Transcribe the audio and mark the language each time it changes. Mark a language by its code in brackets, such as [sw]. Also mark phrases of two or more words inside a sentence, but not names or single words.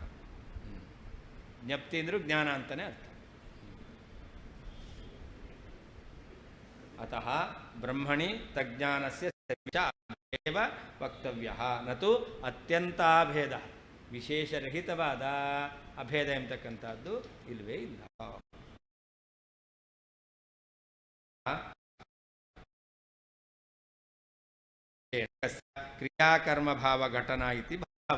[kn] ಜ್ಞಪ್ತಿ ಅಂದರೂ ಜ್ಞಾನ ಅಂತಲೇ ಅರ್ಥ. [sa] ಅತಃ ಬ್ರಹ್ಮಣಿ ತಜ್ಞಾನಸ್ಯ ಏವ ವಕ್ತವ್ಯ ನತು ಅತ್ಯಂತಾಭೇದ. [kn] ವಿಶೇಷರಹಿತವಾದ ಅಭೇದ ಎಂಬತಕ್ಕಂಥದ್ದು ಇಲ್ಲವೇ ಇಲ್ಲ. [sa] ಕ್ರಿಯಾಕರ್ಮ ಭಾವ ಘಟನಾ ಇತಿ ಭಾವ.